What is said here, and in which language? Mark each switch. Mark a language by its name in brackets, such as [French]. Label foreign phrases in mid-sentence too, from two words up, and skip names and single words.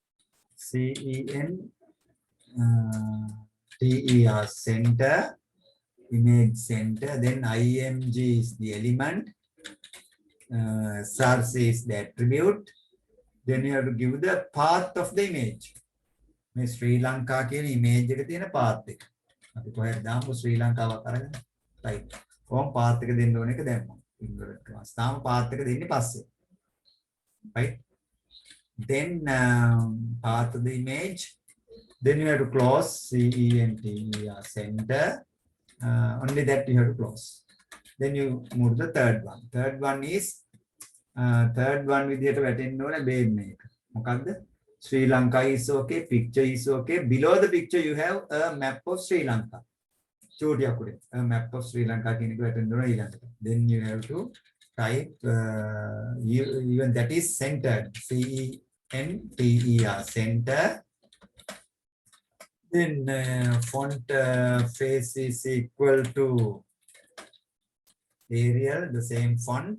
[English] CENTER, center. Image center. Then IMG is the element. Source is the attribute. Then you have to give the path of the image. [Sinhala] මේ ශ්‍රී ලංකා කියන image එක තියෙන path එක. අපි කොහෙද දාමු ශ්‍රී ලංකාවක් අරගෙන. right. කොහොම path එක දෙන්න ඕන එක දැම්මා. [English] inverted class. [Sinhala] තාම path එක දෙන්නේ පස්සේ. [English] right. Then path of the image. Then you have to close CENTER, center. Only that you have to close. Then you move to the third one. Third one [Sinhala] විදියට වැටෙන්න ඕනේ බේම් එක. මොකද්ද? [English] Sri Lanka is okay, picture is okay. Below the picture you have a map of Sri Lanka. A map of Sri Lanka [Sinhala] කියන එක වැටෙන්න ඕනේ ඊළඟට. [English] Then you have to type even that is centered. CENTER, center. Then font face is equal to Arial, the same font.